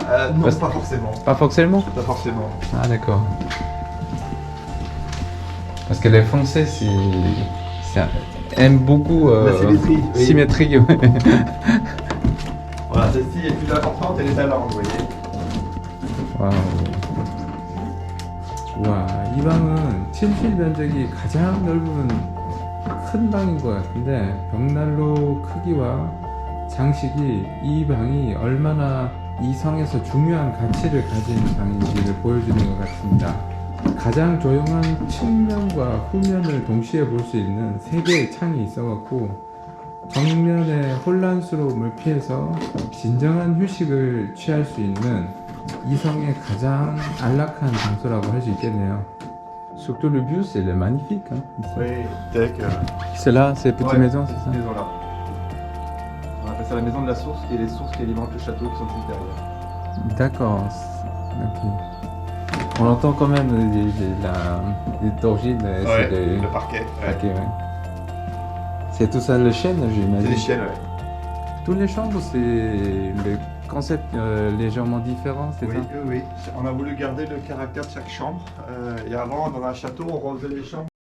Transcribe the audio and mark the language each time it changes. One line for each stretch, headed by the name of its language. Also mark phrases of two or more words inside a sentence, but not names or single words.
French: salle? non, Parce- pas forcément. Pas forcément? Pas forcément. Ah, d'accord. Parce que les Français, aime beaucoup La symétrie. Oui. symétrie. Ouais. Voilà, celle-ci est plus importante, elle est à l'angle, vous voyez.
Korean: 와우. 와, 이 방은 침실 면적이 가장 넓은 큰 방인 것 같은데 벽난로 크기와 장식이 이 방이 얼마나 이 성에서 중요한 가치를 가진 방인지를 보여주는 것 같습니다. 가장 조용한 측면과 후면을 동시에 볼 수 있는 3개의 창이 있어갖고 정면의 혼란스러움을 피해서 진정한 휴식을 취할 수 있는 이성의 가장 안락한 장소라고 할 수 있겠네요.
French: Surtout le view, c'est magnifique. Hein, ici. Oui, avec. C'est là, ces petites Ouais, maisons, c'est ça? Cette maison-là. On appelle ça la maison de la source et les sources qui alimentent le château qui sont juste derrière. D'accord. Ok. On entend quand même les d'origine. C'est des... le parquet. Ouais. Ok, ouais. C'est tout ça le chêne, j'imagine. C'est des chiennes, ouais. Toutes les chambres, c'est le concept légèrement différent, c'est Oui, ça? oui. On a voulu garder le caractère de chaque chambre. Et avant, dans un château, on relevait les chambres.